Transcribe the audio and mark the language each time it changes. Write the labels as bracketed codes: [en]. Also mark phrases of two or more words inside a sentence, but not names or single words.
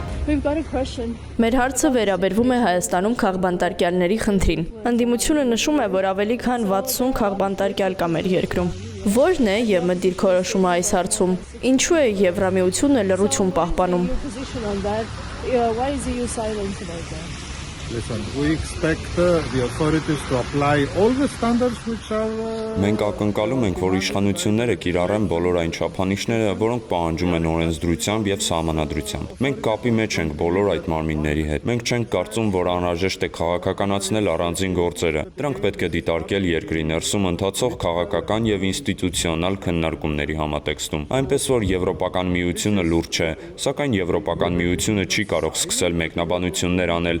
[hy] Մեր հարցը վերաբերվում է Հայաստանում քաղբանտարկյալների խնդրին։ Ընդդիմությունը նշում է, որ ավելի քան 60 քաղբանտարկյալ կա մեր երկրում։ Ո՞րն է ԵՄ դիրքորոշումը այս հարցում։ Ինչու է Եվրամիությունը լռություն պահպանում։ [en] Listen, we expect the authorities to apply all the standards which are [hy] Մենք ակնկալում ենք, որ իշխանությունները կիրառեն բոլոր այն չափանիշները, որոնք պահանջում են օրենսդրությամբ եւ սահմանադրությամբ։ Մենք կապի մեջ ենք բոլոր այդ մարմինների հետ։ Մենք չենք կարծում, որ անհրաժեշտ է քաղաքականացնել առանձին գործերը։ Դրանք պետք է դիտարկել երկրի ներսում ընթացող քաղաքական եւ ինստիտուցիոնալ քննարկումների համատեքստում։ Այնպես որ Եվրոպական միությունը լուրջ չէ, սակայն Եվրոպական միությունը չի կարող սկսել մեկնաբանություններ անել,